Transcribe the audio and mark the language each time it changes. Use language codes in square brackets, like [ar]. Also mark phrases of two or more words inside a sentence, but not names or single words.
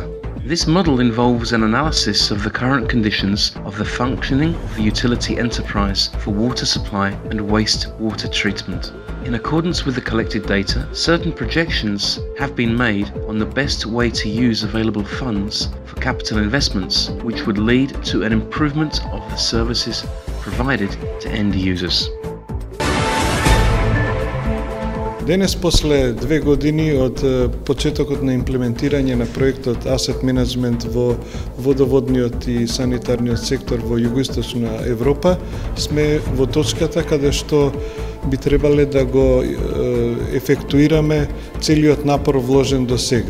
[en] This model involves an analysis of the current conditions of the functioning of the utility enterprise for water supply and wastewater treatment. In accordance with the collected data, certain projections have been made on the best way to use available funds for capital investments, which would lead to an improvement of the services provided to end users. [mk] Денес, после 2 години од почетокот на имплементирање на проектот Asset Management во водоводниот и санитарниот сектор во југоисточна Европа, сме во точката каде што би требале да го ефектуираме целиот напор вложен до сега.